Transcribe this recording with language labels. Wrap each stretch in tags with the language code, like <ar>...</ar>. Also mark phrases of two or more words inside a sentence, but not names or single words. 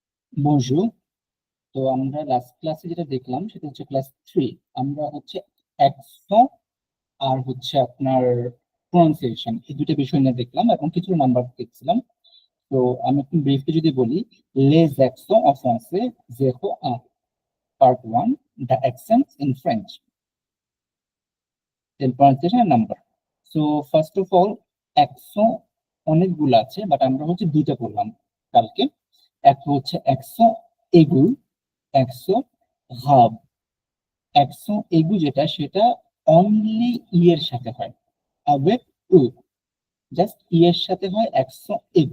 <bn>বনজুর। তো আমরা লাস্ট ক্লাসে যেটা দেখলাম সেটা হচ্ছে ক্লাস 3। আমরা হচ্ছে অ্যাকসেন্ট আর হচ্ছে আপনার প্রনাউন্সিয়েশন এই দুটো বিষয় নিয়ে দেখলাম এবং কিছু নাম্বার দেখছিলাম। তো আমি একটু ব্রিফলি যদি বলি,</bn> <fr>les accents en français</fr> <en>01 পার্ট 1, the accents in French, then pronunciation নাম্বার। So first of all,</en> <bn>অ্যাকসেন্ট অনেকগুলো আছে, বাট আমরা হচ্ছে দুইটা করলাম কালকে। একটা হচ্ছে</bn> <fr>accent aigu, accent grave. accent aigu</fr> <bn>যেটা, সেটা অনলি ই এর সাথে হয়,</bn> <fr>avec u,</fr> <bn>জাস্ট ই এর সাথে হয়</bn> <fr>accent aigu.</fr>